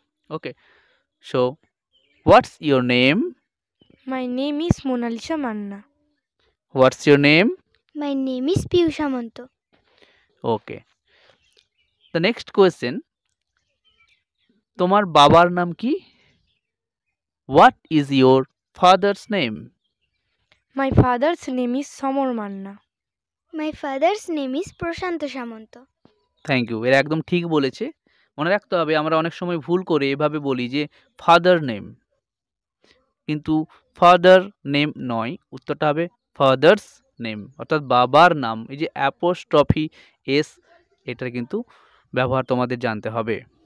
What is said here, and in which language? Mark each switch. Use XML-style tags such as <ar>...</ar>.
<en>Okay, so what's your name? My name is Monalisa Manna. What's your name? My name is Piyusha Manto. Okay, the next question,</en> <bn>তোমার বাবার নাম কি?</bn> <en>What is your father's name? My father's name is Samor Manna. My father's name is Prashanto Samanto. Thank you,</en> <bn>এরা একদম ঠিক বলেছে। মনে রাখতে হবে, আমরা অনেক সময় ভুল করে এভাবে বলি যে ফাদার নেম, কিন্তু ফাদার নেম নয়, উত্তরটা হবে ফাদার্স নেম, অর্থাৎ বাবার নাম। এই যে অ্যাপোস্ট্রফি এস, এটার কিন্তু ব্যবহার তোমাদের জানতে হবে।</bn>